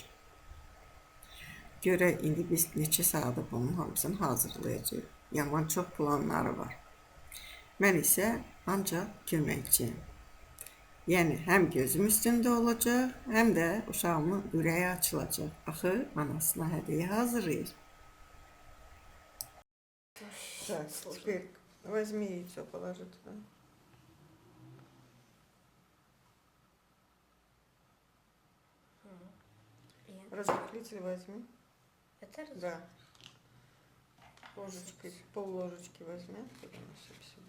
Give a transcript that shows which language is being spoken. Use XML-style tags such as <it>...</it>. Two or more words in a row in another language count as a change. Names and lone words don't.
<az>Görək, indi biz neçə saata bunun hamısını hazırlayacağıq. Yaman çox planları var. Mən isə ancaq köməkçiyim. Yəni, həm gözüm üstündə olacaq, həm də uşağımın ürəyi açılacaq. Axı, anasına hədiyyə hazırlayır.</az> <ru>Так, теперь возьми яйцо, положи туда. Разрыхлитель возьми. Это раз. Да. Ложечкой, пол-ложечки возьми, потом насыпь сюда.</ru>